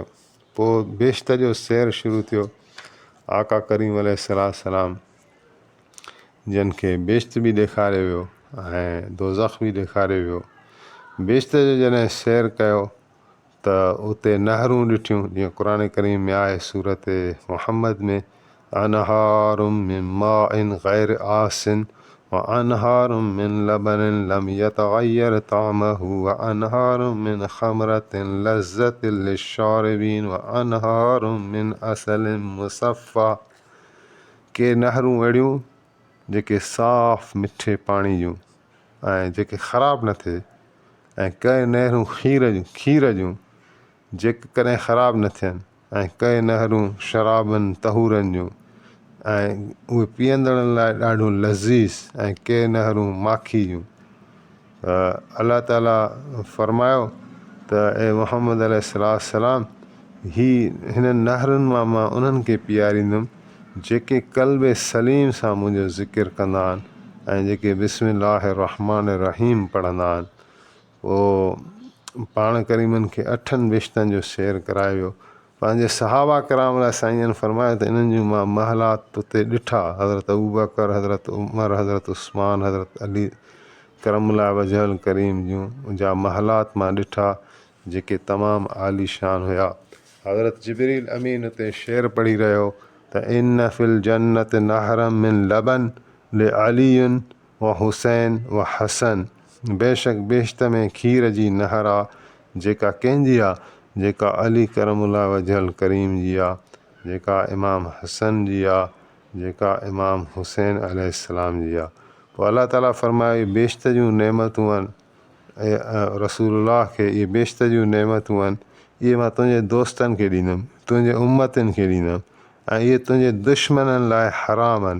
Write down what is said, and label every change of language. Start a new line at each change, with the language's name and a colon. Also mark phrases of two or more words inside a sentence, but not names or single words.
Sindhi: पोइ बेश्त जो सैर शुरू थियो। आका करीम अलैहिस्सलाम जन खे बेश्त बि ॾेखारियो वियो ऐं दोज़ख़ बि ॾेखारियो वियो। बेश्त जो जॾहिं सैर कयो त उते नहरूं ॾिठियूं, जीअं क़ुरान करीम में आहे सूरत मुहम्मद में,
Arabic: أنهار من ماء غير آسن و أنهار من لبن لم يتغير طعمه و أنهار من خمر لذة للشاربين و أنهار من عسل مصفى.
Sindhi: के नहरूं अहिड़ियूं जेके साफ़ मिठे पाणी जूं ऐं जेके ख़राबु न थिए, ऐं कंहिं नहरूं खीर जूं जेके कॾहिं ख़राबु न थियनि, ऐं कंहिं नहरूं शराबनि तहूरनि जूं ऐं उहे पीअंदड़नि लाइ ॾाढो लज़ीज़, ऐं के नहरूं माखी जूं। अलाह ताला फरमायो त ए मुहम्मद अलैहिस्सलाम, हिननि नहरुनि मां उन्हनि खे पीआरींदुमि जेके क़ल्बे सलीम सां मुंहिंजो ज़िकिर कंदा आहिनि ऐं जेके
Arabic: بسم الله الرحمن الرحيم
Sindhi: पढ़ंदा आहिनि। पोइ पाण करीमनि खे 8 बेश्तनि जो सैर करायो वियो। पंहिंजे सहाबा कराम लाइ साईं फरमायो त इन्हनि जूं मां महलात उते ॾिठा। हज़रत अबू बकर, हज़रत उमर, हज़रत उस्मान, हज़रत अली
Arabic: كرم الله وجهه الكريم
Sindhi: जूं जा महलात मां ॾिठा जेके तमामु आलीशान हुया। हज़रत जिबरील अमीन उते शेर पढ़ी रहियो त
Arabic: إن في الجنة نهرا من لبن ل علي و حسين و حسن.
Sindhi: बेशक बेश्त में खीर जी नहर आहे जेका कंहिंजी आहे जेका अली
Arabic: كرم الله وجهه الكريم
Sindhi: जी आहे, जेका इमाम हसन जी आहे, जेका इमाम हुसैन अलैहिस्सलाम जी आहे। पोइ अलाह ताला फरमाए बेशितर जूं नेमतूं आहिनि रसूलुल्लाह खे, इहे बेशितर जूं नेमतूं आहिनि, इहे मां तुंहिंजे दोस्तनि खे ॾींदुमि, तुंहिंजे उम्मतनि खे ॾींदुमि, ऐं इहे तुंहिंजे दुश्मननि लाइ हराम आहिनि।